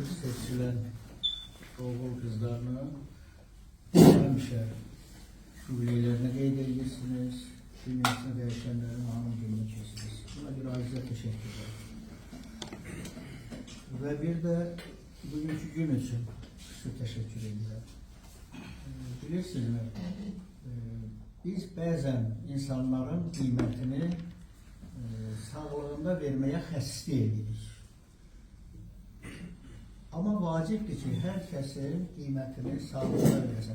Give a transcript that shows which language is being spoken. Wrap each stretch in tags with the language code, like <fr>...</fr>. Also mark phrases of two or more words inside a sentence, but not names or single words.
<az>seçilen oğul kızlarını həmişə jubileylərinə qeyd edirsiniz, dünyasına dəyişənlərin anın gününü keçirirsiniz.</az> <tr>Buna bir ayrıca teşekkür ederim. Ve bir de bugünkü gün için size teşekkür ederim.</tr> <az>Bilirsiniz, biz bəzən insanların qiymətini sağlığında verməyə xəstə edirik. Amma vacibdir ki, hər kəsin qiymətini sağlığında verəsən.</az>